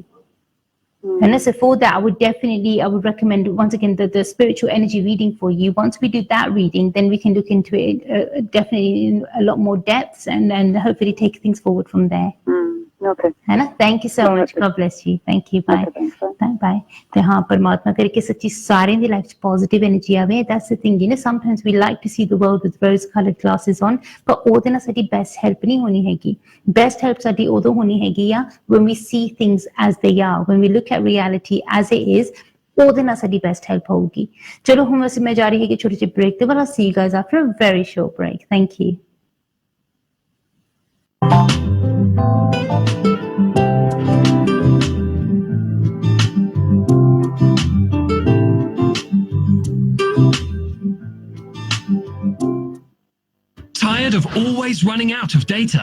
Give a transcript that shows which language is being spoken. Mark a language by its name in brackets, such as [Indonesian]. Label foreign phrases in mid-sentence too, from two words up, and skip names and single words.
[English] And so for that, I would recommend, once again, the spiritual energy reading for you. Once we do that reading, then we can look into it definitely in a lot more depths and hopefully take things forward from there. Okay. Hannah, thank you so much. God bless you. Thank you. Bye. Bye. [Punjabi] ਤੇ ਹਾਂ ਪਰਮਾਤਮਾ ਕਰਕੇ ਸੱਚੀ ਸਾਰਿਆਂ ਦੀ ਲਾਈਫ 'ਚ [English] positive energy [Punjabi] ਆਵੇ. [English] That's the thing, sometimes we like to see the world with rose-colored glasses on, but [Punjabi] ਉਹਦੇ ਨਾਲ ਸਾਡੀ best help ਨਹੀਂ ਹੋਣੀ ਹੈਗੀ. [English] Best help [Punjabi] ਸਾਡੀ ਉਦੋਂ ਹੋਣੀ ਹੈਗੀ ਆ [English] when we see things as they are, when we look at reality as it is. [Punjabi] ਉਹਦੇ ਨਾਲ ਸਾਡੀ [English] best help [Punjabi] ਹੋਊਗੀ. ਚਲੋ ਹੁਣ ਅਸੀਂ ਮੈਂ ਜਾ ਰਹੀ ਹੈਗੀ ਛੋਟੀ ਜਿਹੀ break ਤੇ [English] but I'll see you guys after a very short break. Thank you. Tired of always running out of data?